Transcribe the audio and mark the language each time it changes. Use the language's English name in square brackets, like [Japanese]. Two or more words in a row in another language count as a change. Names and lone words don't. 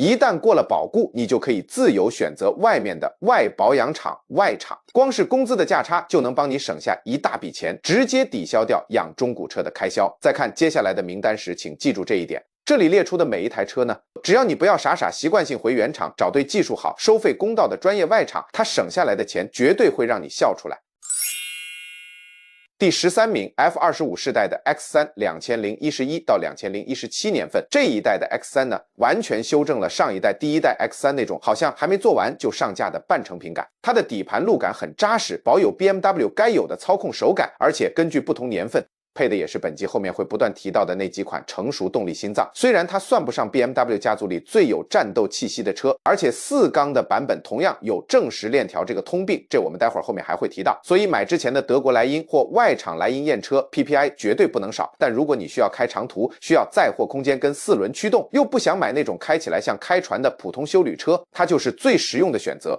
[Chinese] 一旦過了保固，你就可以自由選擇外面的外保養廠、外廠，光是工資的價差就能幫你省下一大筆錢，直接抵消掉養中古車的開銷。在看接下來的名單時，請記住這一點。這裡列出的每一台車呢，只要你不要傻習慣性回原廠，找對技術好、收費公道的專業外廠，它省下來的錢絕對會讓你笑出來。第13名 F25 世代的 X3 2011到2017年份，這一代的 X3 呢，完全修正了上一代第一代 X3 那種好像還沒做完就上架的半成品感。它的底盤路感很扎實，保有 BMW 該有的操控手感，而且根據不同年份配的也是本集後面會不斷提到的那幾款成熟動力心臟。雖然它算不上 BMW 家族裡最有戰鬥氣息的車，而且4缸的版本同樣有正時鏈條這個通病，這我們待會兒後面還會提到。所以買之前的德國萊茵或外廠萊茵驗車 PPI 絕對不能少。但如果你需要開長途，需要載貨空間跟4輪驅動，又不想買那種開起來像開船的普通休旅車，它就是最實用的選擇。